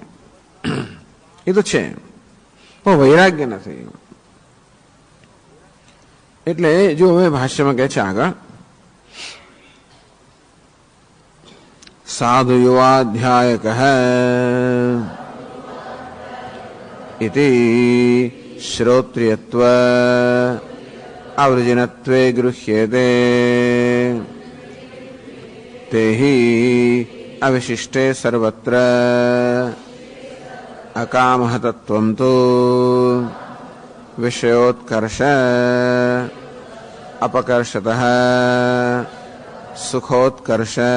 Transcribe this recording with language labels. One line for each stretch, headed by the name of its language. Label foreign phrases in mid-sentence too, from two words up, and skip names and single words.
Gujarati: એ તો છે, પણ વૈરાગ્ય નથી. એટલે જો હવે ભાષ્યમાં કહે છે આગળ,
Sanskrit: साधु युवाध्यायक है इति श्रोत्रियत्व आवृजिनत्वे गृह्यते ते हि अविशिष्टे सर्वत्र अकामः तत्त्वं तु विषयोत्कर्ष अपकर्षतः सुखोत्कर्ष